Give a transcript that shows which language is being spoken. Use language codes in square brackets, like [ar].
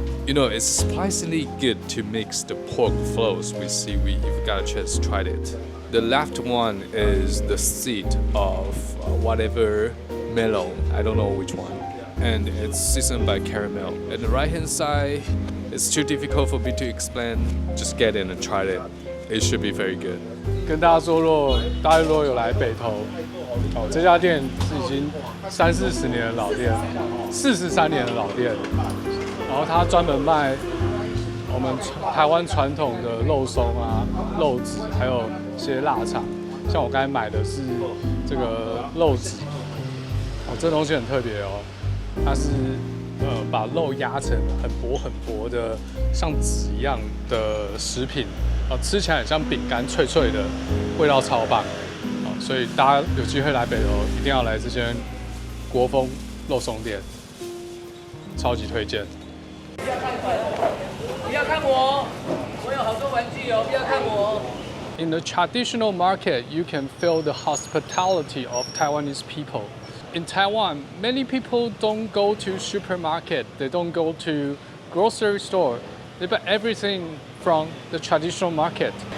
[en] You know, it's surprisingly good to mix the pork floss with seaweed if you got a chance to try it. The left one is the seed of whatever melon, I don't know which one. And it's seasoned by caramel. And the right hand side, it's too difficult for me to explain. Just get in and try it. It should be very good. [zh] 跟大家说，大家如果有来北投，这家店是已经30-40年的老店，43年的老店。然后它专门卖我们台湾传统的肉松啊、肉子，还有一些腊肠。像我刚才买的是这个肉子，这东西很特别哦。它是把肉压成很薄的，像纸一样的食品，吃起来很像饼干，脆脆的，味道超棒。所以大家有机会来北投，一定要来这间国风肉松店，超级推荐。不要看我，我有好多玩具哦，不要看我。 [en] In the traditional market, you can feel the hospitality of Taiwanese people. In Taiwan, many people don't go to supermarket, they don't go to grocery store. They buy everything from the traditional market.